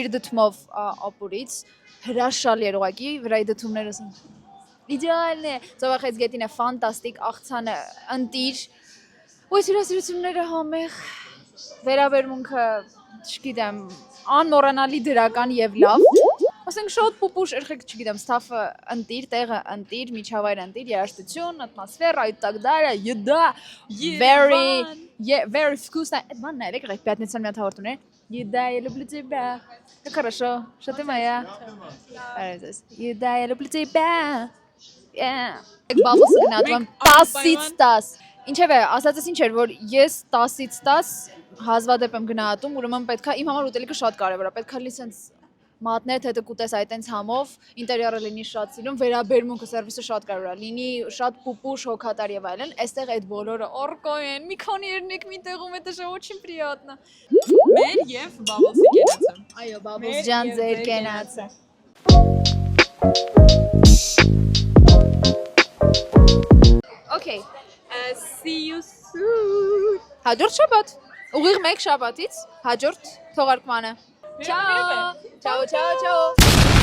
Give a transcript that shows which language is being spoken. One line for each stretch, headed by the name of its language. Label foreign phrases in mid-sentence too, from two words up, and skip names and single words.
Armenian: իր դդմով ապուրից, հրաշալի էր ուղղակի, վրայի դդումները իդեալն է, ծովախեցգետինը ֆանտաստիկ, աղցանը ընտիր, ու հյուրասիրությունները համեղ, վերաբերմունքը, չգիտեմ, անմոռանալի դրական եւ լավ։ Ասենք շատ պուպուշ, երեխեք, չգիտեմ, ստաֆը ընտիր, տեղը ընտիր, միջավայրը ընտիր, երաժշտություն,
Russian: ատմոսфера и так далее, еда, very вкусно. Это банно, երեխեք, пятница меня
Armenian: հաղորդում էր։
Russian: Еда, я люблю тебя. Как хорошо, что ты моя. Еда, я люблю тебя.
Armenian: Բաբոսը գնացում եմ 10-ից 10։ Ինչևէ, ասածս ինչ էր, որ ես 10-ից 10 հազվադեպ եմ գնահատում, ուրեմն պետքա իմ համար ուտելիքը շատ կարևոր է, պետքա լի սենց մատներ թե կուտես այդ այնց համով, ինտերիերը լինի շատ սիրուն, վերաբերմունքը սերվիսը շատ կարևոր է, լինի շատ պուպուշ, հոգատար եւ այլն, այստեղ այդ բոլորը օրկո են, մի քանի երնեք մի տեղում է դա
Russian: очень приятно։
Armenian: Մեր եւ Բաբոսի կենացը։ Այո, Բաբոս ջան, ձեր կենացը։ Okay,
English: See you soon.
Armenian: հաջորդ շաբաթ, ուղիղ մեկ շաբաթից հաջորդ թողարկմանը։
Italian: Ciao, ciao, ciao, ciao.